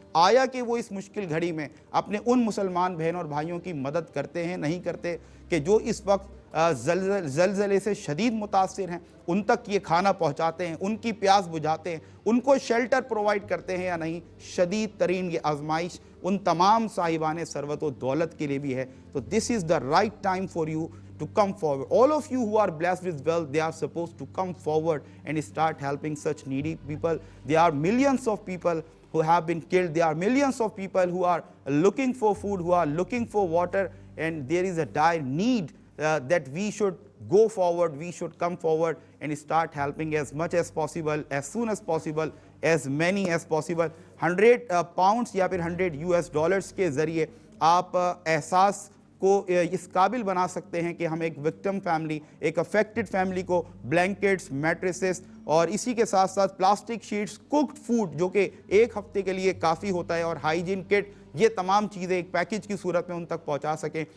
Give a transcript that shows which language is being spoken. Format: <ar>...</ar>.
<ur>آیا کہ وہ اس مشکل گھڑی میں اپنے ان مسلمان بہن اور بھائیوں کی مدد کرتے ہیں, نہیں کرتے, کہ جو اس وقت زلزلے سے شدید متاثر ہیں, ان تک یہ کھانا پہنچاتے ہیں, ان کی پیاس بجھاتے ہیں, ان کو شیلٹر پرووائڈ کرتے ہیں یا نہیں. شدید ترین یہ آزمائش ان تمام صاحبان ثروت و دولت کے لیے بھی ہے.</ur> <en>تو this is the right time for you to come forward. All of you who are blessed with wealth, they are supposed to come forward and start helping such needy people. There are millions of people who have been killed. There are millions of people who are looking for food, who are looking for water, and there is a dire need that we should go forward, we should come forward and start helping as much as possible, as soon as possible, as many as possible.</en> <ur>100 pounds یا پھر $100 کے ذریعے آپ احساس کو اس قابل بنا سکتے ہیں کہ ہم ایک وکٹم فیملی، ایک افیکٹڈ فیملی کو بلینکٹس، میٹریسز اور اسی کے ساتھ ساتھ پلاسٹک شیٹس، کوکڈ فوڈ جو کہ ایک ہفتے کے لیے کافی ہوتا ہے، اور ہائیجین کٹ، یہ تمام چیزیں ایک پیکج کی صورت میں ان تک پہنچا سکیں.</ur>